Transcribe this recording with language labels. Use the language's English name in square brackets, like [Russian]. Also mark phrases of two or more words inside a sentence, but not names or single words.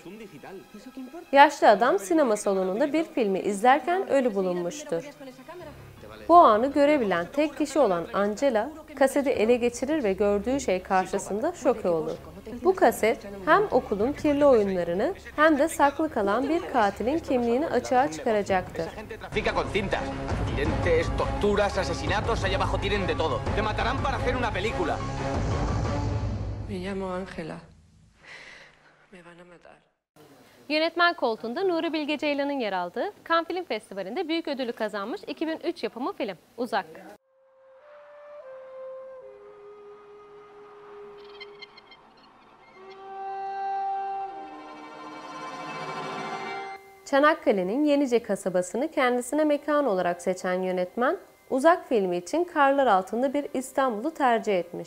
[Turkish] Yaşlı adam sinema salonunda bir filmi izlerken ölü bulunmuştur. Bu anı görebilen tek kişi olan Angela, kaseti ele geçirir ve gördüğü şey karşısında şoke olur. Bu kaset hem okulun kirli oyunlarını hem de saklı kalan bir katilin kimliğini açığa çıkaracaktır. [Spanish] Trafica con cintas. Accidentes, torturas, asesinatos, allá abajo tienen de todo. Te matarán para hacer una película. Me llamo Ángela. [Turkish] Yönetmen koltuğunda Nuri Bilge Ceylan'ın yer aldığı Cannes Film Festivali'nde büyük ödülü kazanmış 2003 yapımı film Uzak. Çanakkale'nin Yenice kasabasını kendisine mekan olarak seçen yönetmen, Uzak filmi için karlar altında bir İstanbul'u tercih etmiş.